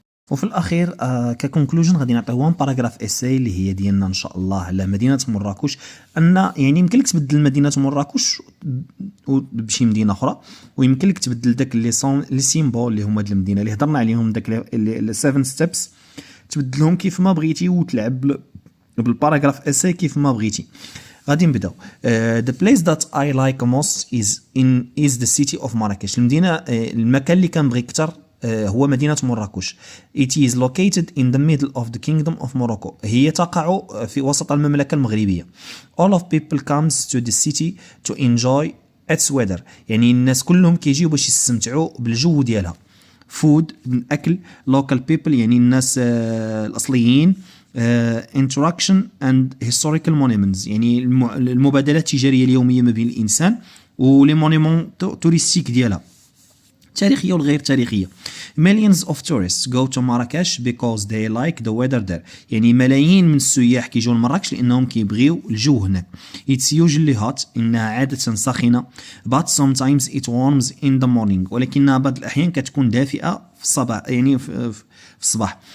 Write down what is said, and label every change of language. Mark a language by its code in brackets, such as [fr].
[ar] وفي الاخير ككونكلوجن غادي نعطيو وان باراغراف اساي اللي هي ديالنا ان شاء الله على مدينه مراكش، ان يعني يمكن لك تبدل مدينه مراكش بشي مدينه اخرى، ويمكن لك تبدل داك لي سيمبول اللي هما د المدينه اللي هضرنا عليهم، داك لي 7 ستيبس، تبدلهم كيف ما بغيتي وتلعب بالباراغراف اساي كيف ما بغيتي. غادي نبداو. [en] The place that I like most is the city of Marrakech. [ar] المكان اللي كنبغي اكثر هو مدينة مراكش. [en] It is located in the middle of the kingdom of Morocco. [ar] هي تقع في وسط المملكة المغربية. [en] All of people comes to the city to enjoy its weather. [ar] يعني الناس كلهم كيجيو باش يستمتعوا بالجو ديالها. [en] Food، [ar] أكل. [en] Local people [ar] يعني الناس الأصليين. [en] Interaction and historical monuments، [ar] يعني المبادلات التجارية اليومية ما بين الإنسان ولي مونيمون توريستيك ديالها، تاريخية والغير تاريخية. [en] Millions of tourists go to Marrakesh because they like the weather there. [ar] يعني ملايين من السياح كيجوا لمراكش لأنهم كيبغيو الجو هناك. [en] It's usually hot، [ar] إنها عادة ساخنة. [en] But sometimes it warms in the morning، [ar] ولكنها بعض الأحيان كتكون دافئة في الصباح، يعني في الصباح.